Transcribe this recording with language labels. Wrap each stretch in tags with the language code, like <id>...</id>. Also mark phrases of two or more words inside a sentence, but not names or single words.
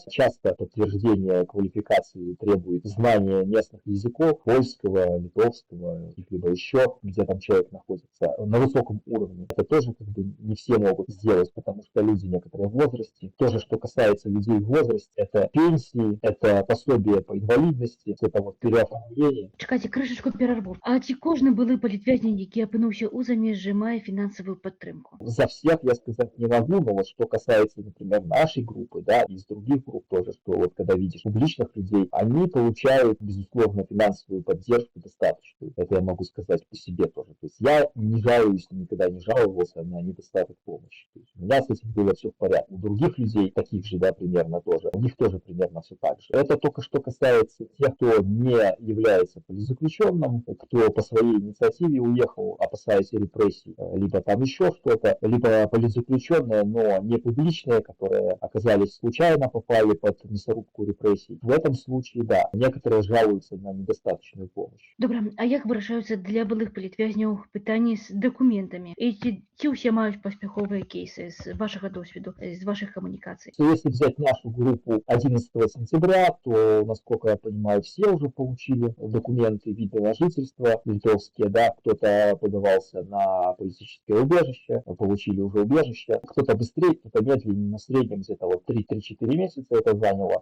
<ru>Часто подтверждение квалификации требует знания местных языков, польского, литовского, либо еще, где там человек находится на высоком уровне. Это тоже как бы не все могут сделать, потому что люди некоторые в возрасте. Тоже, что касается людей в возрасте, это пенсии, это пособие по инвалидности, это вот переоформление.</ru> <uk>Чекайте, крышечку перерву.</uk> <be>А ці кожны былы палітвязень, які апынуўся ў замежжы, мае фінансавую падтрымку?</be> <ru>За всех я сказать не могу, но вот что касается, например, нашей группы, да, из других групп тоже, что вот когда видишь публичных людей, они получают, безусловно, финансовую поддержку достаточную. Это я могу сказать по себе тоже. То есть я не жалуюсь, никогда не жаловался на недостаток помощи. То есть у меня с этим было все в порядке. У других людей, таких же, да, примерно тоже, у них тоже примерно все так же. Это только что касается тех, кто не является политзаключенным, кто по своей инициативе уехал, опасаясь репрессий, либо там еще что-то, либо политзаключенные, но не публичные, которые оказались случайно, попали под мясорубку репрессий. В этом случае, да, некоторые жалуются на недостаточную помощь.</ru> <be>Добра, а як вырашаюцца для былых палітвязняў пытанні з дакументамі? І ці ўсе маюць паспяховыя кейсы з вашага досведу, з</be> <ru>ваших коммуникаций? Если взять нашу группу 11 сентября, то, насколько я понимаю, все уже получили документы, виды на жительство литовские, да, кто-то подавался на политическое убежище, получили уже убежище, кто-то быстрее, кто-то медленнее, на среднем где-то вот 3-4 месяца это заняло.</ru>